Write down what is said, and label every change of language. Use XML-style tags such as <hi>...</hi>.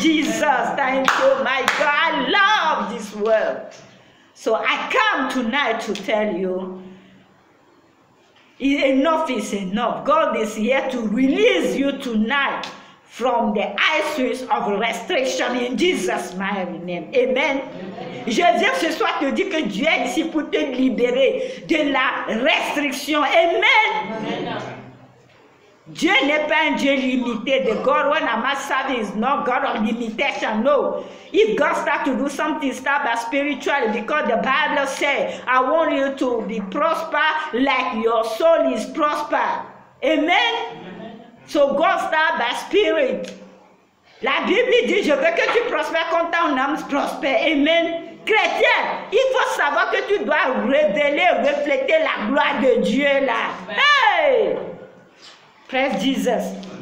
<en>Jesus, thank you, my God. I love this world. So I come tonight to tell you, enough is enough. God is here to release you tonight from the issues of restriction in Jesus' mighty name. Amen.</en> <fr>Je viens ce soir te dire que Dieu est ici pour te libérer de la restriction. Amen. Dieu n'est pas un Dieu limité.</fr> <en>The God when I'm serving is not God of limitation. No. If God starts to do something, start by spiritually, because the Bible says, I want you to be prosper like your soul is prosper. Amen. So God starts by spirit.</en> <fr>La Bible dit, je veux que tu prospères comme ton âme prospère. Amen. Chrétien, il faut savoir que tu dois révéler, refléter la gloire de Dieu là.</fr> <en>Hey! Praise Jesus.</en>